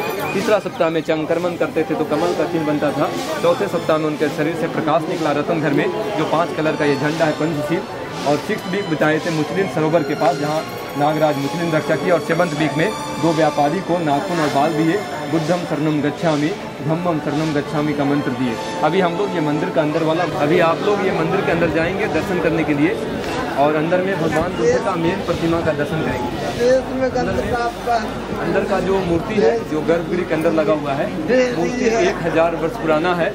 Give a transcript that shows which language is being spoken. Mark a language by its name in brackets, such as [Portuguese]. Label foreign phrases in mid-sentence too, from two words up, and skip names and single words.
[Hindi] तीसरा सप्ताह में चंकरमन करते थे तो कमल का चिन्ह बनता था। चौथे सप्ताह में उनके शरीर से प्रकाश निकला रतन घर में, जो 5 कलर का ये झंडा है पंचशील। और 6th वीक बिताए थे मुस्लिम सरोवर के पास, जहाँ नागराज मुस्लिम रक्षा की। और 7th वीक में 2 व्यापारी को नाखून और बाल दिए। [Pali] बुद्धम शरणम गच्छामि, धम्मम शरणम गच्छामि [Hindi] का मंत्र दिए। अभी हम लोग ये मंदिर का अंदर वाला, अभी आप लोग ये मंदिर के अंदर जाएंगे दर्शन करने के लिए, और अंदर में भगवान बुद्ध का मेन प्रतिमा का दर्शन करेंगे। अंदर का जो मूर्ति है, जो गर्भगृह के अंदर लगा हुआ है, मूर्ति 1000 वर्ष पुराना है।